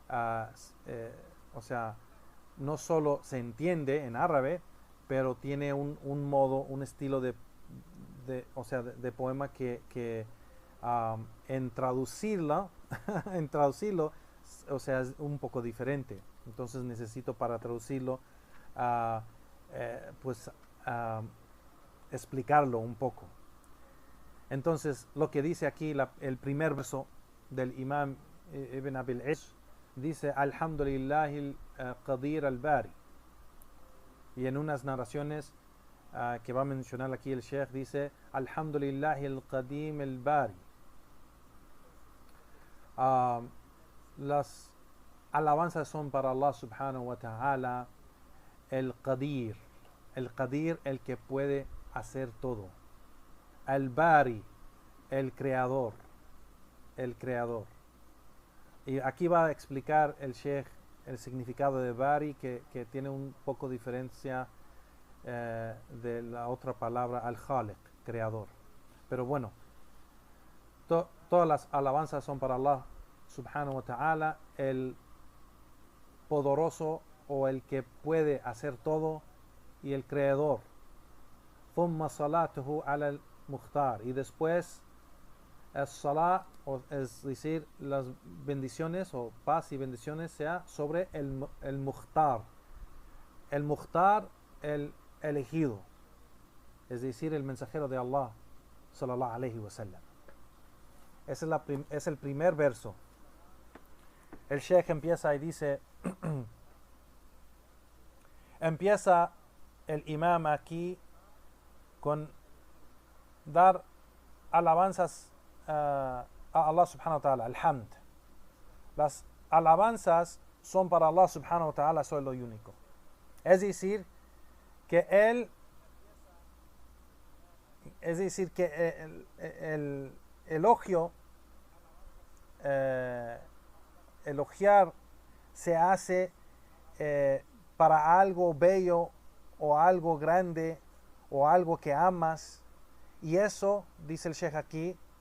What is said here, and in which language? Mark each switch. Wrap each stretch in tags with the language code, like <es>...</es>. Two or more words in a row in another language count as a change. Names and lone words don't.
<es>o sea, no solo se entiende en árabe, pero tiene un modo, un estilo o sea, de poema que en traducirlo o sea, es un poco diferente. Entonces necesito, para traducirlo, pues explicarlo un poco. Entonces, lo que dice aquí el primer verso del Imam Ibn Abi al-Izz, dice</es> <ar>الحمد لله القادر البارئ,</ar> <es>y en unas narraciones que va a mencionar aquí el Sheikh, dice</es> <ar>الحمد لله القديم البارئ.</ar> <es>Las alabanzas son para Allah</es> <ar>سبحانه وتعالى,</ar> <es>el qadir, el que puede hacer todo, al-bari, el creador. Y aquí va a explicar el Sheikh el significado de bari, que tiene un poco diferencia de la otra palabra al-khaliq, creador. Pero bueno, todas las alabanzas son para Allah</es> <ar>سبحانه وتعالى,</ar> <es>el poderoso o el que puede hacer todo, y el creador.</es> <ar>ثم صلاته على المختار,</ar> <es>y después el salat, es decir, las bendiciones o paz y bendiciones sea sobre el mukhtar. El mukhtar, el elegido, es decir, el mensajero de Allah</es> <ar>صلى الله عليه وسلم.</ar> <es>Ese es el primer verso. El Sheikh empieza y dice empieza el imam aquí con dar alabanzas a Allah</es> <ar>سبحانه وتعالى,</ar> <es>alhamd. Las alabanzas son para Allah</es> <ar>سبحانه وتعالى</ar> <es>solo y único. Es decir, que el elogio, elogiar se hace para algo bello o algo grande o algo que amas, y eso, dice el Sheikh aquí,</es>